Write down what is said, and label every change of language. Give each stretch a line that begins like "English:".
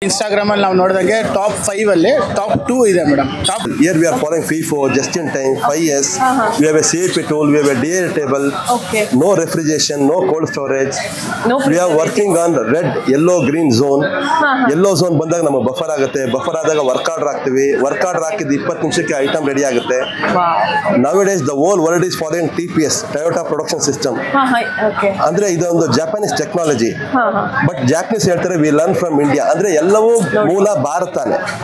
Kannada: Instagram ಅಲ್ಲಿ ನಾವು ನೋಡಿದಂಗೆ top 5 ಅಲ್ಲಿ ಟಾಪ್ 2 ಇದೆ madam.
English: Here we are following FIFO just in time 5S. We have a CAP tool, we have a DA table. Okay. No refrigeration, no cold storage. No. We are working on red, yellow, green zone.
Kannada: Yellow zone ಬಂದಾಗ ನಮ್ಮ buffer ಆಗುತ್ತೆ. Buffer ಆದಾಗ work order ಹಾಕ್ತೀವಿ. Work order ಹಾಕಿದ 20 ನಿಮಿಷಕ್ಕೆ item ready ಆಗುತ್ತೆ.
English: Nowadays the whole world is following TPS, Toyota Production System. Okay.
Kannada: ಅಂದ್ರೆ ಇದೊಂದು ಜಾಪನೀಸ್ ಟೆಕ್ನಾಲಜಿ. ಬಟ್ ಜಾಪನೀಸ್ ಹೇಳ್ತಾರೆ
English: We learn from India.
Kannada: ಅಂದ್ರೆ ಎಲ್ಲವೂ ಮೂಲ ಭಾರತನೇ.